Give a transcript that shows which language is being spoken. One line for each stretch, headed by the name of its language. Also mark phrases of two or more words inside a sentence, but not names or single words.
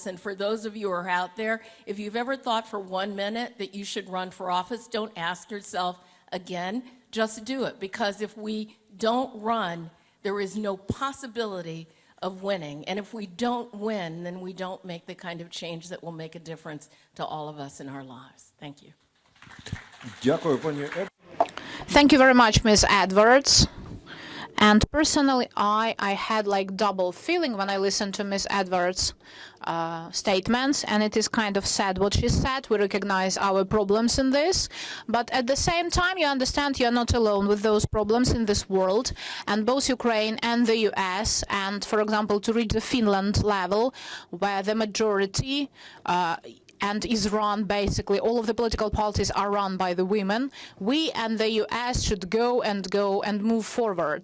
English: And for those of you who are out there, if you've ever thought for 1 minute that you should run for office, don't ask yourself again, just do it. Because if we don't run, there is no possibility of winning. And if we don't win, then we don't make the kind of change that will make a difference to all of us in our lives. Thank you.
Ukrainian: Дякую, пані Ед.
English: Thank you very much, Ms. Edwards. And personally, I had like double feeling when I listened to Ms. Edwards' statements, and it is kind of sad what she said. We recognize our problems in this, but at the same time, you understand you're not alone with those problems in this world, and both Ukraine and the US, and for example, to reach the Finland level, where the majority and is run, basically, all of the political parties are run by the women, we and the US should go and move forward.